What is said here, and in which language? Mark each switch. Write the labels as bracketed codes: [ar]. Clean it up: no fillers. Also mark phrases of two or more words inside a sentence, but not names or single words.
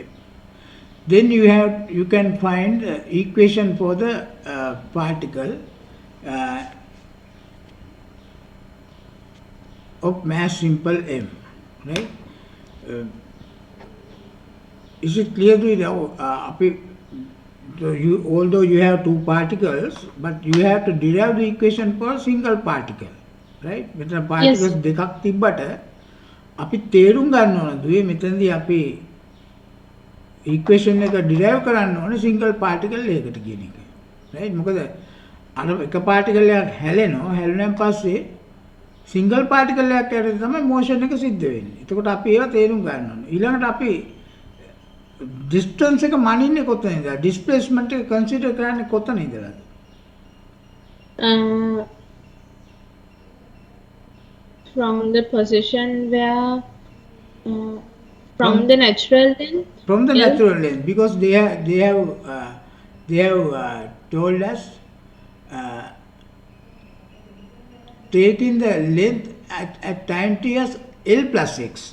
[en] Then you can find equation for the particle of mass simple m, right? Is it clear to you? Although you have two particles, but you have to derive the equation for a single particle, right? [si] මෙතන particles දෙකක් තිබ්බට අපි තේරුම් ගන්න ඕන දුවේ මෙතනදී අපි equation එක derive කරන්න ඕනේ [en] single particle [si] එකකට කියන එක. right? මොකද අර එක particle එකක් හැලෙනවාන් පස්සේ [en] single particle [si] එකක් ඇතුලේ තමයි motion එක සිද්ධ වෙන්නේ. එතකොට අපි ඒවා තේරුම් ගන්න ඕනේ. ඊළඟට අපි distance එක මනින්නේ කොතන ඉඳලා? displacement එක consider කරන්නේ කොතන ඉඳලාද? [en] from the position where from the natural length. From the natural length, because they have told us taking the length at time t as L plus x.